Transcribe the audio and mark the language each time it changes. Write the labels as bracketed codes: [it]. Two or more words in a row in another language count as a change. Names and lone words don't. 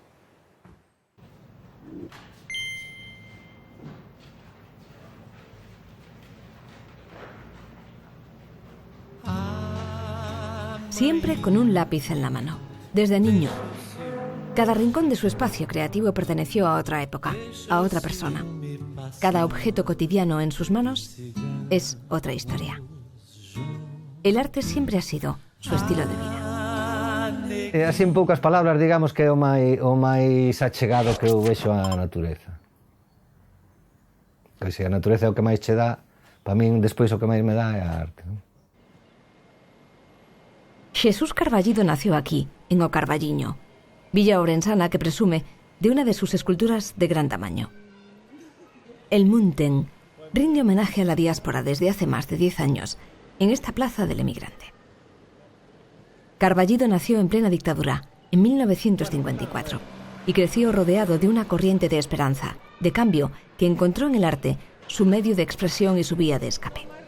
[es] Siempre con un lápiz en la mano, desde niño. Cada rincón de su espacio creativo perteneció a otra época, a otra persona. Cada objeto cotidiano en sus manos es otra historia. El arte siempre ha sido su estilo de vida. [gl] Así en poucas palabras, digamos que é o máis achegado que eu vexo á natureza. Que se a natureza é o que máis che dá, para min despois o que máis me dá é a arte, non? [es] Jesús Carballido nació aquí, en O Carballiño, villa ourensana que presume de una de sus esculturas de gran tamaño. El Munten rinde homenaje a la diáspora desde hace más de 10 años en esta plaza del emigrante. Carballido nació en plena dictadura, en 1954, y creció rodeado de una corriente de esperanza, de cambio, que encontró en el arte su medio de expresión y su vía de escape.